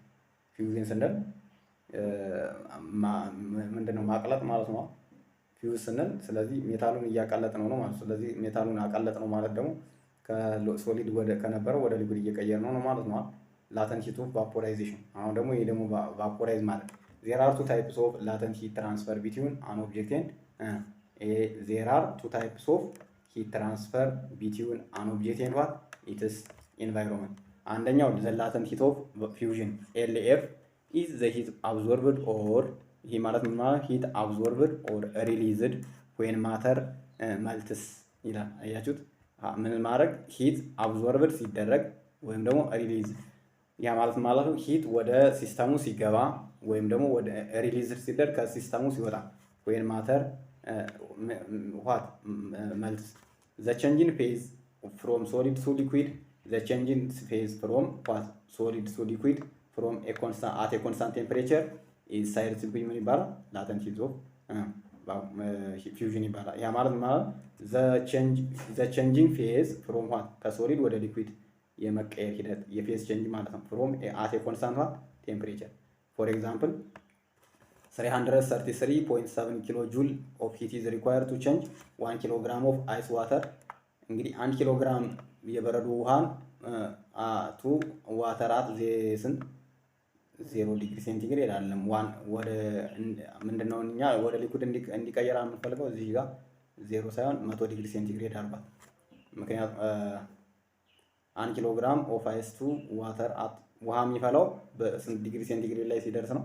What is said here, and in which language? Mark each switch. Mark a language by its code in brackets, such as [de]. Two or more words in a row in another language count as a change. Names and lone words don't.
[am] ፊውዥን ስንል ምንድነው? ማቅለጥ ማለት ነው። ፊውዝ ስንል ስለዚህ ሜታሉን እያቀለጥ ነው ማለት ነው። ስለዚህ ሜታሉን አቀለጥ ነው ማለት ደግሞ ከሶሊድ ከነበረው ወደ ሊኩዊድ እየቀየር ነው ማለት ነው። [en] latent heat of vaporization። [am] አሁን ደግሞ ይሄ ደግሞ ቫፖራይዝ ማለት [en] there are two types of latent heat transfer between an object and there are two types of heat transfer between an object and what its environment. አንደኛው the latent heat of fusion LF is the heat absorbed or [am] ይሄ ማለት ምን ማለት [en] heat absorbed or released when matter melts [am] ይላል። አያችሁት? ምን ማድረግ [en] heat absorbed [am] ሲደረግ ወይም ደግሞ release ያ ማለት ነው ሂት ወደ ሲስተሙ ሲገባ ወይም ደግሞ ወደ ሪሊዝ ሲደረግ ከሲስተሙ ሲወጣ [en] when matter what melts. The change in phase from solid to liquid, the change in phase from what solid to liquid from a constant at a constant temperature is scientifically [am] ምን ይባላል? [en] latent heat of fusion [am] ይባላል። ያ ማለት [en] the changing phase from what [am] ከሶሊድ ወደ ሊኩዊድ የመቀየር ሂደት የፌዝ ቼንጅ ማለት ነው። [en] from at a constant what temperature. For example 333.7 kilo joule of heat is required to change 1 kilogram of ice water. [am] እንግዲህ 1 ኪሎግራም የበረዶ ውሃን [en] to water at 0 degree centigrade [am] አይደለም። ዋን ወደ ምንድነው እኛ ወደ ሊኩድ እንዲቀየር የምንፈልገው እዚህ ጋር 0 ሳይሆን 100 [en] degree centigrade [am] አድርጓል። ምክንያቱም 1 [en] kilogram of ice to water [am] ውሃ የሚፈላው በስንት [en] degree centigrade [am] ላይ ሲደርስ ነው?